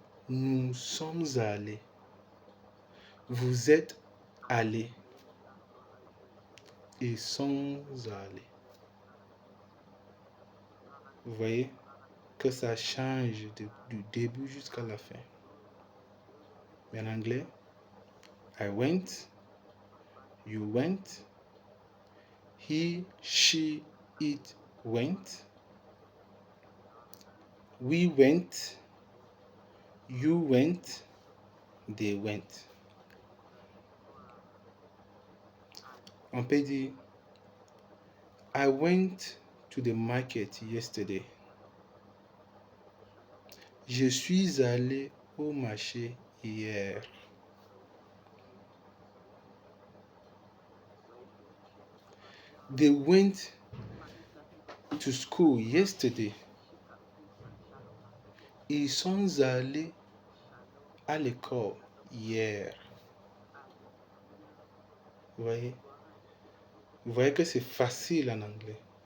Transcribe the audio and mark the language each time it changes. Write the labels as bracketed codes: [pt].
[fr] Nous sommes allés. Vous êtes allés. Ils sont allés. Vous voyez que ça change du début jusqu'à la fin. Mais en anglais, [en] I went, you went, he, she, it went, we went, you went, they went. [fr] On peut dire [en] I went to the market yesterday. [fr] Je suis allé au marché hier. [en] They went to school yesterday. [fr] Ils sont allés à l'école hier. Vous voyez? Vous voyez que c'est facile en anglais.